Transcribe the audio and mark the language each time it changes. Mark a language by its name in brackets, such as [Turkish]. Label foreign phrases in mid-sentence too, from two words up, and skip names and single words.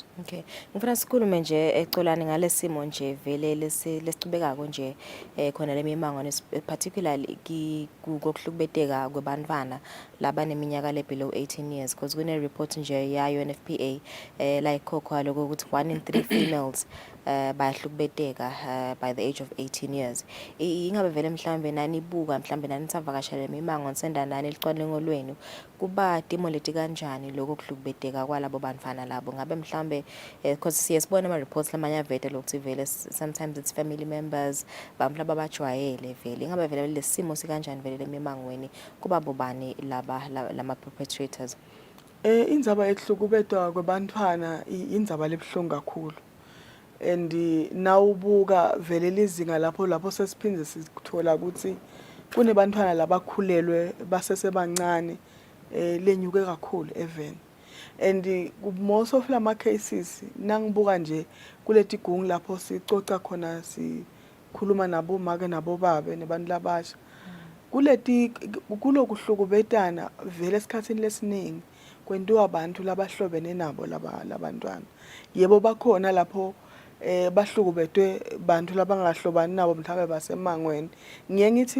[Swati] Okay. Ngifuna sikhulume nje ecolani ngalesimo nje vele lesicubekako nje khona lemimango particularly kokuhlukubeteka kwebantwana labaneminyaka le [English] below 18 years because [Swati] kune report nje ya UNFPA la ikhokha lokho ukuthi [English] 1 in 3 females [Swati] bayahlukubeteka [English] by the age of 18 years. [Swati] Ingabe vele mhlambe nani buka mhlambe nani savakashela lemimango nisenda nani licwaningo lwenu kuba timo leti kanjani lokho kuhlukubeteka kwalabo bantwana labo ngabe mhlambe because siyasibona ama reports lamanye avete lokuthi vele [English] sometimes it's family members [Swati] bamhla babajwayele vele ingabe vele lesimo sikanjani vele lemimangweni kuba bobani lama perpetrators. Indzaba ekuhlukubetwa kwabantwana indzaba lebhlungu kakhulu and nawubuka vele lizinga lapho sesiphinde sithola ukuthi kunebantwana labakhulelwe basesebancane lenyuke kakhulu [English] even and most of [Swati] lama cases nangibuka nje kuleti gungu lapho sicoca khona sikhuluma nabo make nabo babe nebantu labasha kulokuhlukubetana vele esikhathini lesiningi kwentiwa abantu labahlobene nabo labantwana yebo bakhona lapho bahlukubetwe bantu labangahlobani nabo mhlawumbe basemangweni ngiye ngithi